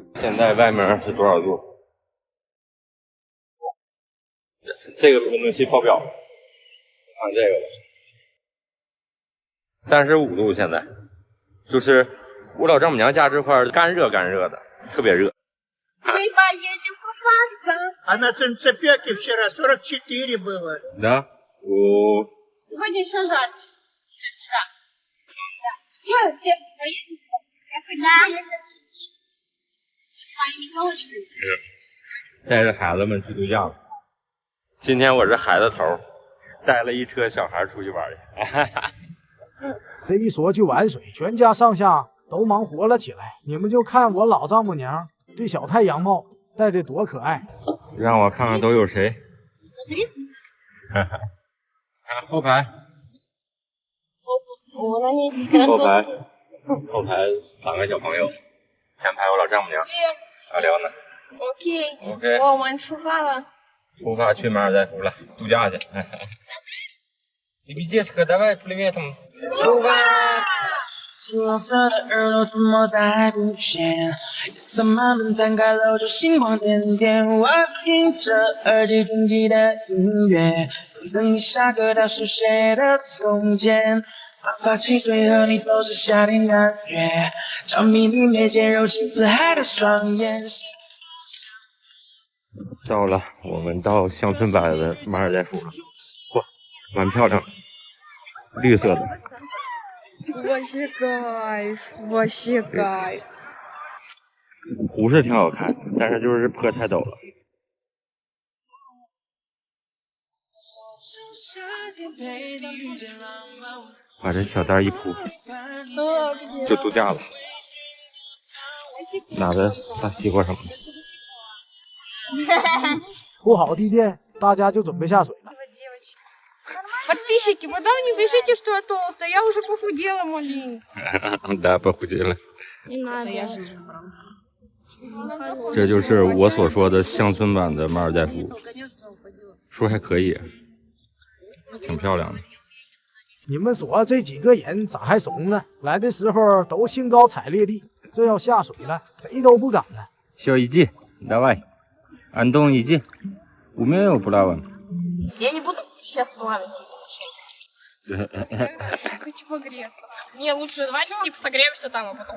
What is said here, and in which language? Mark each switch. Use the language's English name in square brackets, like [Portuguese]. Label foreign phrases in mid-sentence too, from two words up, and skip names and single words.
[Chinese] 现在外面是多少度？这个空气爆表，看这个，35度，现在就是我老丈母娘家这块干热的，特别热。 [Russian] А на солнцепеке вчера 44 было. Да? Сегодня еще жарче, чем вчера. Да. С своими телочками. [Chinese] 带着孩子们去度假了。今天我是孩子头，带了一车小孩出去玩去。这一说去玩水，全家上下都忙活了起来。你们就看我老丈母娘这小太阳帽戴的多可爱。让我看看都有谁。看后排，后排3个小朋友，前排我老丈母娘，阿辽呢 ？OK，我们出发了。出发去马尔代夫了，度假去。 [Russian] Ребятишка, давай приветом。 [Chinese] 出发。金黄色的耳朵涂抹在海平线，夜色慢慢摊开，露出星光点点。我听着耳机中记的音乐，等你下课倒数写的从前。哪怕汽水和你都是夏天感觉，着迷你眉间柔情似海的双眼。到了，我们到乡村版的马尔代夫了，嚯，蛮漂亮的，绿色的。 [Russian] вообще кайф。 [Chinese] 湖是挺好看，但是就是坡太陡了。把这小袋一铺，就度假了。拿着大西瓜什么的。铺好地垫，大家就准备下水了。 [Russian] Подписчики, вы не пишите, что я толстая, я уже похудела, малин. Да, похудела. Не надо. [Chinese] 这就是我所说的乡村版的马尔代夫，说还可以，挺漂亮的。你们说这几个人咋还怂呢？来的时候都兴高采烈地，这要下水了，谁都不敢了。 [Russian] 小 иди, давай. Антон, иди. Умею плавать. Я не буду сейчас плавать. Хочу погреться. Не, лучше давайте типа согреемся там, а потом.